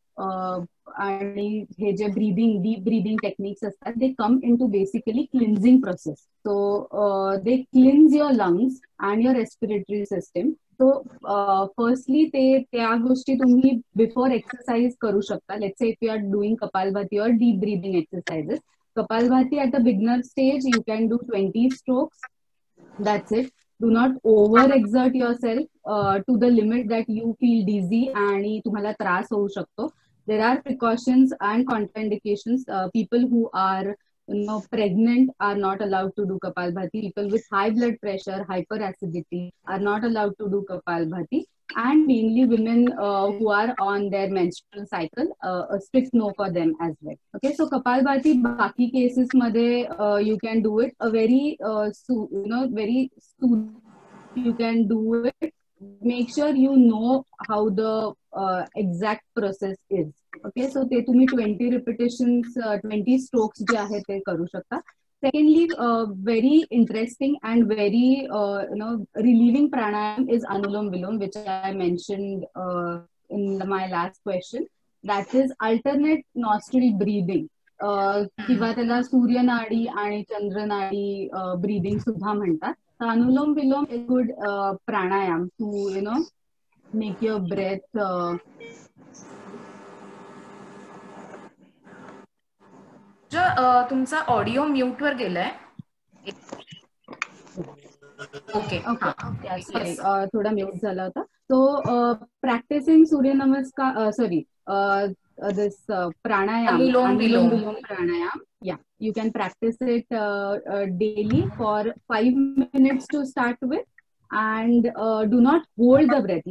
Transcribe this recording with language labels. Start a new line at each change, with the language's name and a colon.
Marathi: आणि हे जे डीप ब्रीदिंग टेक्निक्स असतात
English: They come in to basically cleansing process. So they cleanse your lungs and your respiratory system.
Marathi: So firstly त्या गोष्टी तुम्ही बिफोर एक्सरसाइज करू शकता.
English: Let's say if you are doing Kapalbhati और deep breathing exercises. Kapalbhati at the beginner stage, you can do 20 strokes. That's it. Do not overexert yourself to the limit that you feel dizzy
Marathi: आणि तुम्हाला त्रास होऊ शकतो.
English: There are precautions and contraindications. People who are pregnant are not allowed to do Kapalbhati. People with high blood pressure, hyperacidity are not allowed to do Kapalbhati. And mainly women who are on their menstrual cycle, a strict no for them as well. Okay, so Kapalbhati,
Marathi: baki cases madhe
English: you can do it a very very you can do it. Make sure you know how the exact process is.
Marathi: Okay, so te तुम्ही 20 repetitions, 20 strokes जे आहे ते करू शकता.
English: Secondly, very interesting and very relieving pranayam is Anulom Vilom, which I mentioned in my last question. That is alternate nostril breathing.
Marathi: किंवा त्याला सूर्यनाडी आणि चंद्रनाडी breathing सुद्धा म्हणतात.
English: Anulom Vilom is good pranayam to make your breath
Marathi: तुमचा audio mute वर गेलाय.
English: okay
Marathi: sorry थोडा mute झाला होता.
English: So practising Suryanamaskar sorry this pranayam, Anulom Vilom pranayam. Yeah, you can practice it daily for 5 minutes to start with, and do not hold the breath.